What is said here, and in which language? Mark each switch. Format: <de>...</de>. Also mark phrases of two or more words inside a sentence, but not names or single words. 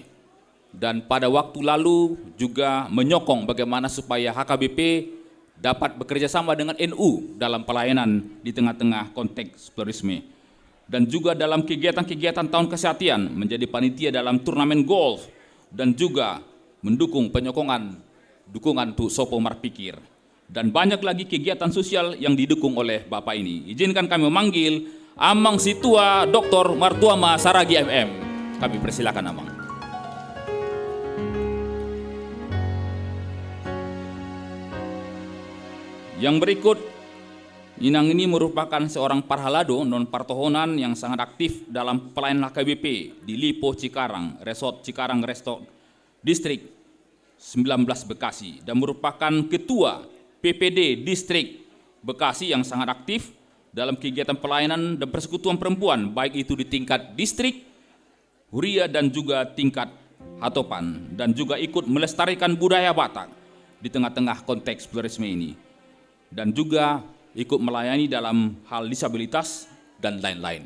<id>Dan pada waktu lalu juga menyokong bagaimana supaya HKBP dapat bekerja sama dengan NU dalam pelayanan di tengah-tengah konteks pluralisme. Dan juga dalam kegiatan-kegiatan tahun kesehatan menjadi panitia dalam turnamen golf, dan juga mendukung dukungan untuk Sopo Marpikir. Dan banyak lagi kegiatan sosial yang didukung oleh Bapak ini. Izinkan kami memanggil Amang Situa Dr. Martuama Saragi MM. Kami persilakan Amang. Yang berikut, Inang ini merupakan seorang parhalado non-partohonan yang sangat aktif dalam pelayanan HKBP di Lipo Cikarang, Resort Cikarang Resort Distrik 19 Bekasi, dan merupakan ketua PPD Distrik Bekasi yang sangat aktif dalam kegiatan pelayanan dan persekutuan perempuan, baik itu di tingkat distrik, huria, dan juga tingkat hatopan, dan juga ikut melestarikan budaya Batak di tengah-tengah konteks pluralisme ini, dan juga ikut melayani dalam hal disabilitas dan lain-lain.</id>